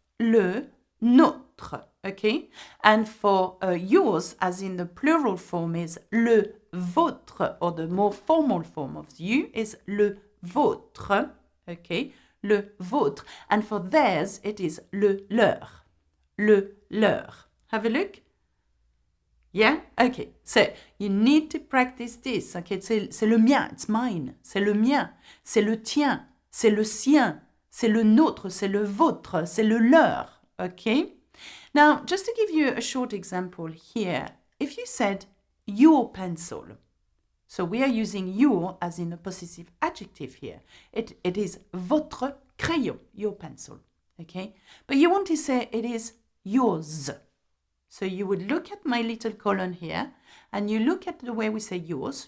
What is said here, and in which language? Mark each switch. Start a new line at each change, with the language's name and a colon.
English: Le, notre, okay? And for yours, as in the plural form, is le votre, or the more formal form of you is le votre, okay, le vôtre. And for theirs, it is le leur, le leur. Have a look. Yeah? Okay. So, you need to practice this, okay?
French: C'est le mien,
English: it's mine.
French: C'est le mien, c'est le tien, c'est le sien, c'est le nôtre, c'est le vôtre, c'est le leur, okay?
English: Now, just to give you a short example here, if you said your pencil, so we are using your as in a possessive adjective here. It is
French: votre crayon,
English: your pencil, okay? But you want to say it is yours. So you would look at my little column here, and you look at the way we say yours.